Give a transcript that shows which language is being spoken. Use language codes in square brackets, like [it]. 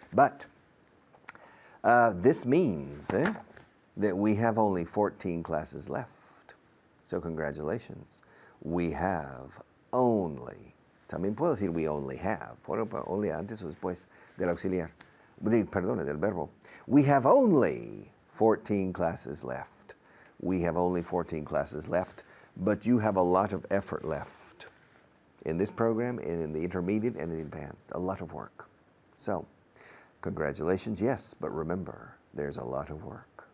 [en] But this means that we have only 14 classes left. So congratulations. We have only, [es] también puedo decir [en] we only have, [es] only antes o después del auxiliar, perdón, del verbo. [en] We have only 14 classes left. We have only 14 classes left, but you have a lot of effort left in this program, and in the intermediate and in the advanced, a lot of work. So, congratulations, yes, but remember, there's a lot of work.